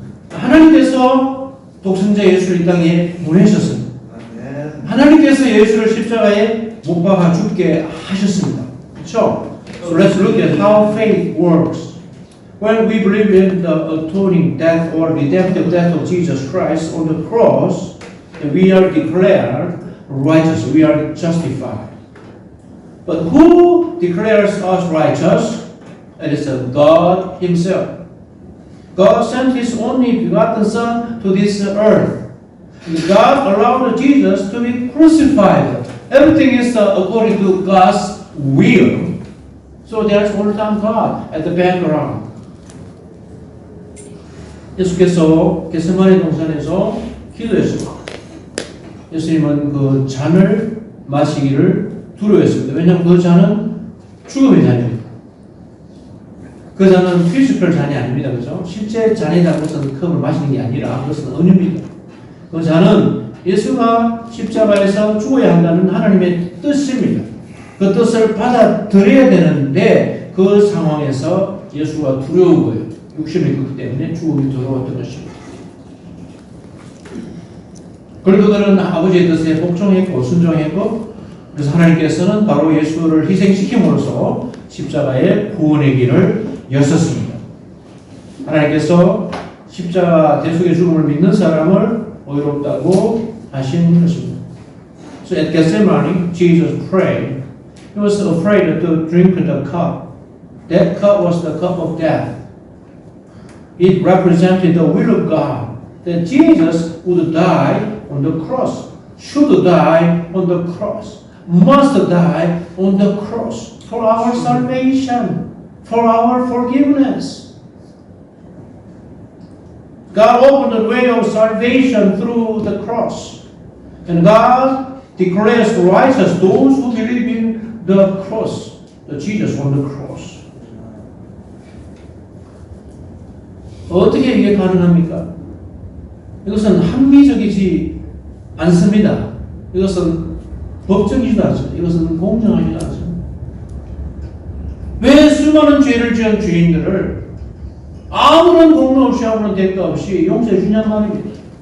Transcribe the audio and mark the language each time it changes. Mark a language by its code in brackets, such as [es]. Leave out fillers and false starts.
[ko] 하나님께서 독생자 예수를 이 땅에 보내셨습니다. 하나님께서 예수를 십자가에 못 박아 죽게 하셨습니다. 그렇죠? [en] So let's look at how faith works. When we believe in the atoning death or redemptive death of Jesus Christ on the cross, we are declared righteous. We are justified. But who declares us righteous? It is God Himself. God sent His only begotten Son to this earth. God allowed Jesus to be crucified. Everything is according to God's will. So there's all-time God at the background. [ko] 예수께서 겟세마네 동산에서 기도했습니다. 예수님은 그 잔을 마시기를 두려워했습니다. 왜냐하면 그 잔은 죽음의 잔입니다. 그 잔은 피지컬 잔이 아닙니다. 그렇죠? 실제 잔이라는 것은 컵을 마시는 게 아니라 그것은 은유입니다. 그 잔은 예수가 십자가에서 죽어야 한다는 하나님의 뜻입니다. 그 뜻을 받아들여야 되는데 그 상황에서 예수가 두려운 거예요. 육신을 입었기 때문에 죽음이 들어왔던 것입니다. 그리고 그들은 아버지의 뜻에 복종했고 순종했고, 그래서 하나님께서는 바로 예수를 희생시킴으로써 십자가의 구원의 길을 여셨습니다. 하나님께서 십자가 대속의 죽음을 믿는 사람을 의롭다고 하신 것입니다. [en] So at Gethsemane, Jesus prayed. He was afraid to drink the cup. That cup was the cup of death. It represented the will of God, that Jesus would die on the cross, should die on the cross, must die on the cross for our salvation, for our forgiveness. God opened the way of salvation through the cross, and God declares righteous those who believe in the cross, the Jesus on the cross. [ko] 어떻게 이게 가능합니까? 이것은 합리적이지 않습니다. 이것은 법적이지도 않습니다. 이것은 공정하지도 않습니다. 왜 수많은 죄를 지은 주인들을 아무런 공로 없이 아무런 대가 없이 용서해 주냔 말입니다.